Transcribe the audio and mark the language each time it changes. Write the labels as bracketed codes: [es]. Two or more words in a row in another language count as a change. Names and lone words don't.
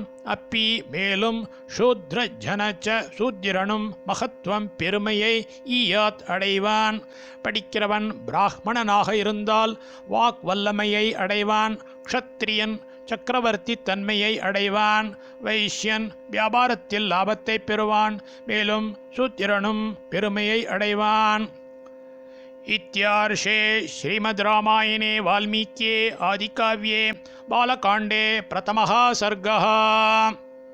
[ta] அப்பி மேலும் [sa] शूद्र जनश्च [ta] சூத்திரனும் மகத்துவம் பெருமையை ஈயாத் அடைவான். படிக்கிறவன் பிராமணனாக இருந்தால் வாக் வல்லமையை அடைவான். க்ஷத்ரியன் சக்கரவர்த்தி தன்மையை அடைவான். வைஷ்யன் வியாபாரத்தில் லாபத்தை பெறுவான். மேலும் சூத்திரனும் பெருமையை அடைவான். [sa] इत्यार्षे श्रीमद् रामायणे वाल्मीक्ये आदिकाव्ये बालकाण्डे प्रथमः सर्गः।